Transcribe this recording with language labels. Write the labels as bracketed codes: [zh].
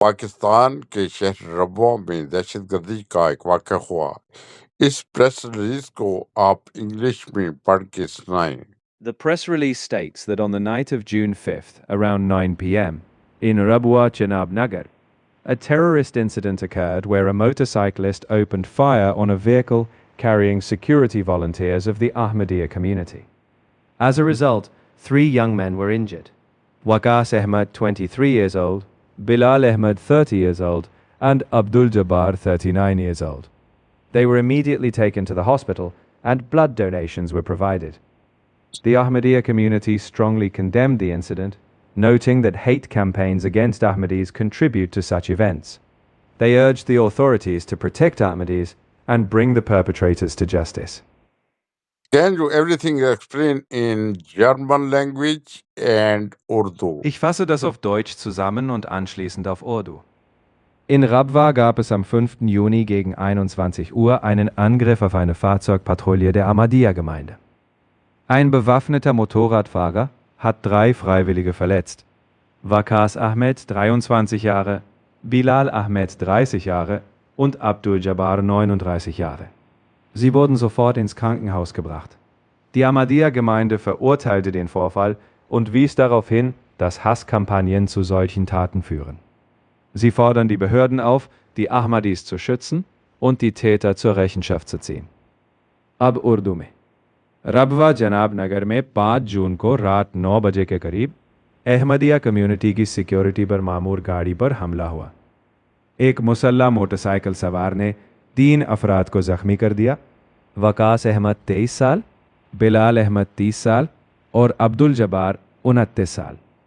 [hi] पाकिस्तान के शहर रबवा में दहशतगर्दी का एक वाक़या हुआ। इस प्रेस रिलीज को आप इंग्लिश में पढ़ के सुनाएं। [en] The press release states that on the night of June 5th, around 9 p.m., in Rabwa Chenab Nagar, a terrorist incident occurred where a motorcyclist opened fire on a vehicle carrying security volunteers of the Ahmadiyya community. As a result, 3 young men were injured. Waqas Ahmad, 23 years old, Bilal Ahmad, 30 years old, and Abdul Jabbar, 39 years old. They were immediately taken to the hospital and blood donations were provided. The Ahmadiyya community strongly condemned the incident, noting that hate campaigns against Ahmadis contribute to such events. They urged the authorities to protect Ahmadis and bring the perpetrators to justice. Can you everything explain in German language and Urdu? [de] Ich fasse das auf Deutsch zusammen und anschließend auf Urdu. In Rabwa gab es am 5. Juni gegen 21 Uhr einen Angriff auf eine Fahrzeugpatrouille der Ahmadiyya-Gemeinde. Ein bewaffneter Motorradfahrer hat 3 Freiwillige verletzt. Waqas Ahmed, 23 Jahre, Bilal Ahmed, 30 Jahre und Abdul Jabbar, 39 Jahre. Sie wurden sofort ins Krankenhaus gebracht. Die Ahmadiyya-Gemeinde verurteilte den Vorfall und wies darauf hin, dass Hasskampagnen zu solchen Taten führen. Sie fordern die Behörden auf, die Ahmadis zu schützen und die Täter zur Rechenschaft zu ziehen. [hi] अब उर्दू में रबवा जनाब नगर में 5 जून को रात 9 बजे के करीब Ahmadiyya community की सिक्योरिटी पर मामूर गाड़ी पर हमला हुआ। एक मुसल्ला मोटरसाइकिल सवार ने 3 अफराद को जख्मी कर दिया। वकास अहमद 23 साल, बिलाल अहमद 30 साल और अब्दुल जब्बार 29 साल।